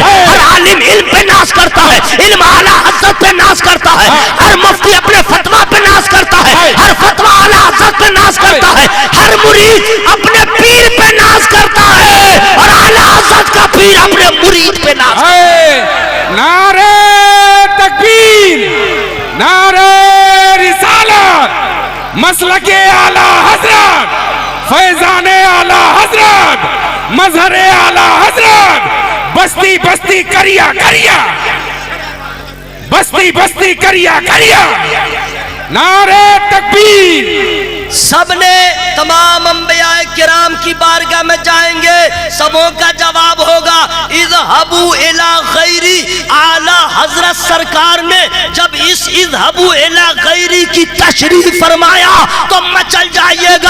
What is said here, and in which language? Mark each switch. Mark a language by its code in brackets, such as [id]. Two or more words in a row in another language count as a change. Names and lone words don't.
[ur] ہر عالم علم پہ ناز کرتا ہے، علم اعلیٰ حضرت پہ ناز کرتا ہے، ہر مفتی اپنے فتویٰ پہ ناز کرتا ہے، ہر فتویٰ اعلیٰ حضرت پہ ناز کرتا ہے، ہر مرید اپنے پیر پہ ناز کرتا ہے، اور اعلیٰ حضرت کا پیر اپنے مرید پہ ناز کرتا ہے۔ نعرہ تکبیر، نعرہ رسالت، مسلک اعلیٰ حضرت، فیضان اعلیٰ حضرت، مظہر اعلیٰ حضرت، بستی بستی کریا کریا، بستی بستی کریا کریا، نعرہ تکبیر، سب نے تمام انبیاء کرام کی بارگاہ میں جائیں گے, سبوں کا جواب ہوگا [ar] اذهبوا الی غیری. [ur] اعلی حضرت سرکار نے جب اس [ar] اذهبوا الی غیری [ur] کی تشریح فرمایا تو مچل جائیے گا.